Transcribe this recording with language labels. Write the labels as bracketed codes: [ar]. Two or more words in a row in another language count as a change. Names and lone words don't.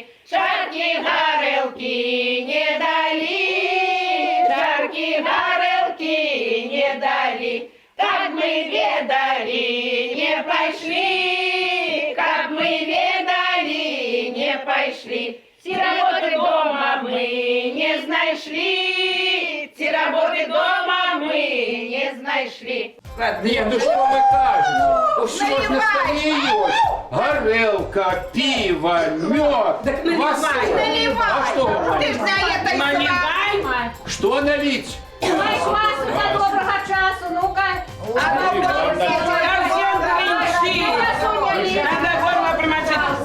[ru] Шарки горелки не дали, шарки горелки не дали. Как мы ведали, не пошли, как мы ведали, не пошли. Все работы дома мы не знайшли, все работы дома мы не знайшли. [uk] Ні, ну що ви кажете? Ось що ж на столі є? Горелка, пиво, мед, квасоль. [ru] А что вы Ти ж на этой Наливай. Что налить? [uk] Ой, квасу за доброго часу, ну-ка. [ru] Надо горло промочить.